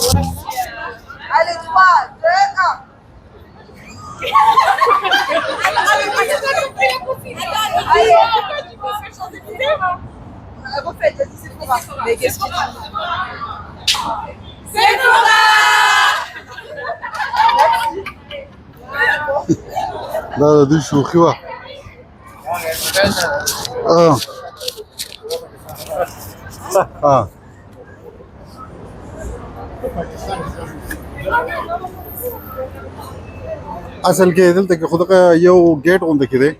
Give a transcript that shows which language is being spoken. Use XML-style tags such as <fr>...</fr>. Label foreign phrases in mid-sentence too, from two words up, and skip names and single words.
<fr>Allez, 3, 2, 1. Refaites, vas-y, c'est trop rare. Mais qu'est-ce que c'est trop rare.</fr> <ps>دا د دوی شوخي وه. اصل کې دلته کې خو دغه یو ګیټ غونډه کې دی.</ps>